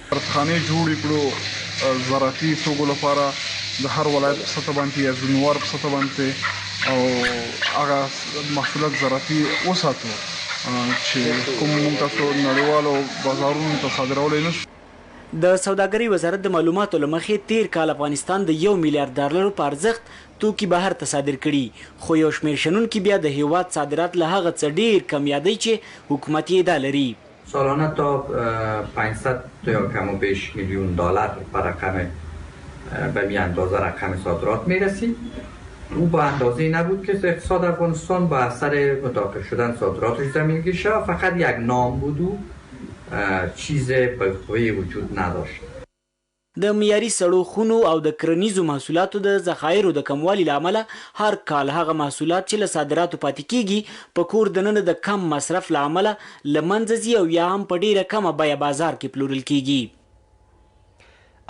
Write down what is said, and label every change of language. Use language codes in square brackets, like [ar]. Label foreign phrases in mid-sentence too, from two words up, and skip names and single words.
[ps] سردخانې جوړې کړو زراعتي توکو لپاره د هر ولایت په سطح باندې یا ځینوار په سطح باندې، او هغه محصولات زراعتي وساتو چې کوم موږ تاسو نړیوالو بازارونو ته صادرولی نه شو. د سوداګرۍ وزارت د معلوماتو له مخې تیر کال افغانستان د 1 میلیارډ ډالرو په ارزښت توکي بهر ته صادر کړي، خو یو شمېر شنونکي بیا د هیواد صادرات له هغه څه ډېر کم یادوي چې حکومت یې ادعا لري. [fa] سالانه تا 500 تا کم و بیش میلیون دلار پر رقم به می اندازه رقم صادرات می رسید. او با اندازه نبود که اقتصاد افغانستان با اثر متوقف شدن صادراتش زمینگیر شد، فقط یک نام بود و چیز بالقوه وجود نداشت. [ps] د معیاري سړو خونو او د کرنیزو محصولاتو د ذخایرو د کموالي له امله هر کال هغه محصولات چې له صادراتو پاتې کیږي په کور دننه د کم مصرف له امله له منځه ځي او یا هم په ډیره کمه بیه بازار کې پلورل کیږي.